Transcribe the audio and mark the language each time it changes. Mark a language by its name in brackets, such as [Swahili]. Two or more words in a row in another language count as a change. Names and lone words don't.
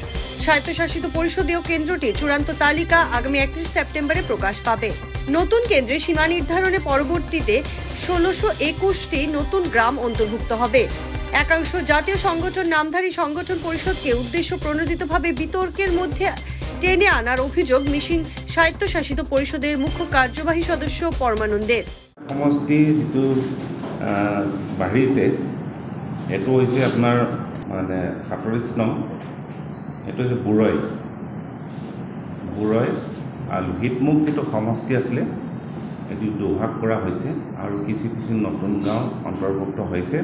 [Bangla] স্বায়ত্তশাসিত পরিষদীয় কেন্দ্রটি চূড়ান্ত তালিকা আগামী ৩১ সেপ্টেম্বরে প্রকাশ পাবে। নতুন কেন্দ্রে সীমা নির্ধারণের পরবর্তীতে ১৬২১টি নতুন গ্রাম অন্তর্ভুক্ত হবে। একাংশ জাতীয় সংগঠন নামধারী সংগঠন পরিষদকে উদ্দেশ্য প্রণোদিতভাবে বিতর্কের মধ্যে টেনে আনার অভিযোগ মিশিং স্বায়ত্তশাসিত পরিষদের মুখ্য কার্যবাহী সদস্য পরমানন্দের। [Assamese] সমষ্টি যিটো বাঢ়িছে এইটো হৈছে আপোনাৰ মানে ৪৭ নং, এইটো হৈছে বুৰৈ আৰু লোহিতমুখ যিটো সমষ্টি আছিলে এইটো দুভাগ কৰা হৈছে আৰু কিছু কিছু নতুন গাঁও অন্তৰ্ভুক্ত হৈছে।